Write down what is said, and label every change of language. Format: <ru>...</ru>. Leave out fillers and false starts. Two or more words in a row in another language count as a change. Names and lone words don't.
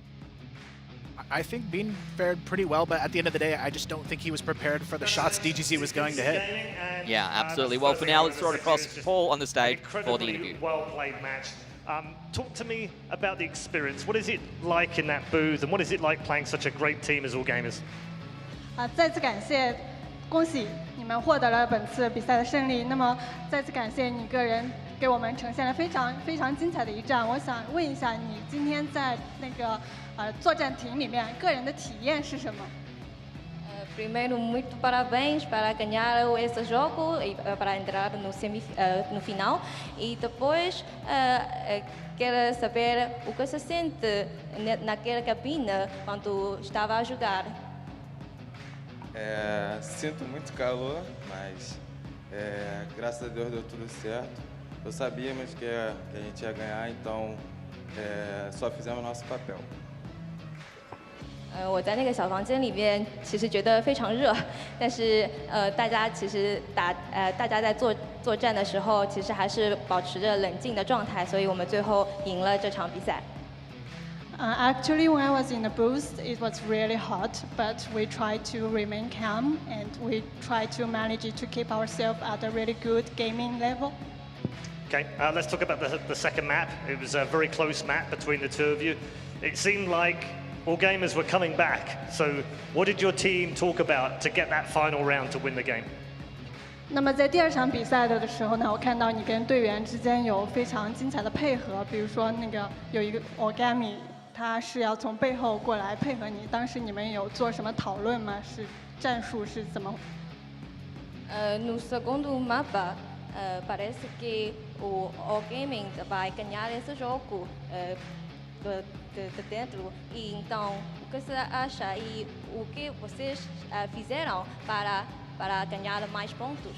<en>I think Bean fared pretty well, but at the end of the day, I just don't think he was prepared for the shots DGZ was going to hit. Yeah, absolutely. Well, for now, let's throw it across Paul on the stage for the interview. Well-played match. Talk to me about the experience. What is it like in that booth, and what is it like playing such a great team as All Gamers?</en> <zh>再次感谢，恭喜你们获得了本次比赛的胜利。那么，再次感谢你个人给我们呈现了非常精彩的一战。我想问一下，你今天在那个作战亭里面，个人的体验是什么？</zh> <pt>Primeiro, muito parabéns para ganhar esse jogo e para entrar no final. E depois, quero saber o que se sente naquela cabine quando estava a jogar. Sinto muito calor, mas graças a Deus deu tudo certo. Sabíamos que a gente ia ganhar, então só fizemos nosso papel.</pt> <zh>我在那个小房间里面，其实觉得非常热，但是大家其实大家在作战的时候，其实还是保持着冷静的状态，所以我们最后赢了这场比赛。</zh> <en>Actually, when I was in the booth, it was really hot, but we tried to remain calm and we tried to manage to keep ourselves at a really good gaming level. Okay, let's talk about the second map. It was a very close map between the two of you. It seemed like all gamers were coming back. So what did your team talk about to get that final round to win the game?</en> <zh>那么在第二场比赛的时候呢，我看到你跟队员之间有非常精彩的配合，比如说那个有一个 Origami。他是要从背后过来配合你，当时你们有做什么讨论吗？是战术是怎么</zh> <pt>？No segundo mapa, parece que o Gaming vai ganhar esse jogo de dentro. E então, o que você acha e o que vocês fizeram para ganhar mais pontos?</pt>